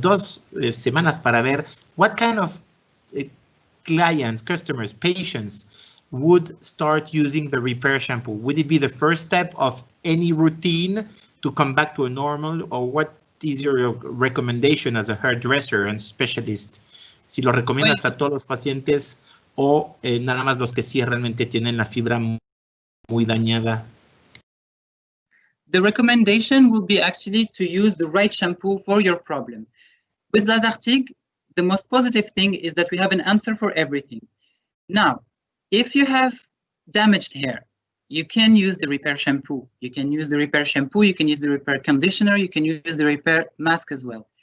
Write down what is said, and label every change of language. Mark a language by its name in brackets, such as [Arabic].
[Spanish] 2 semanas para ver [English] what kind of clients, customers, patients would start using the repair shampoo. Would it be the first step of any routine to come back to a normal, or what is your recommendation as a hairdresser and specialist? [Spanish] Si lo recomiendas a todos los pacientes o nada más los que sí realmente tienen la fibra muy dañada. [English] The recommendation will be actually to use the right shampoo for your problem. With Lazartigue, the most positive thing is that we have an answer for everything. Now, if you have damaged hair, you can use the repair shampoo. You can use the repair shampoo, you can use the repair conditioner, you can use the repair mask as well.